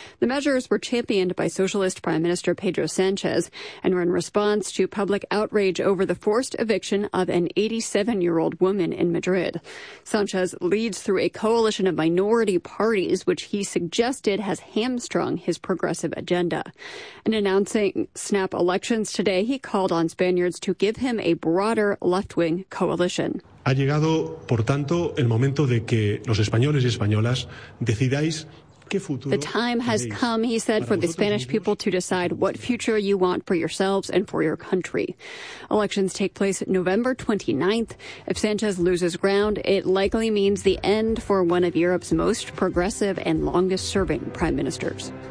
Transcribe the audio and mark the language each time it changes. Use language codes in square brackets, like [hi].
[en] The measures were championed by socialist Prime Minister Pedro Sanchez and were in response to public outrage over the forced eviction of an 87-year-old woman in Madrid. Sanchez leads through a coalition of minority parties, which he suggested has hamstrung his progressive agenda. And announcing snap elections today, he called on Spaniards to give him a broader left-wing coalition. [es] Ha llegado, por tanto, el momento de que los españoles y españolas decidáis. [en] The time has come, he said, for the Spanish people to decide what future you want for yourselves and for your country. Elections take place November 29th. If Sanchez loses ground, it likely means the end for one of Europe's most progressive and longest-serving prime ministers.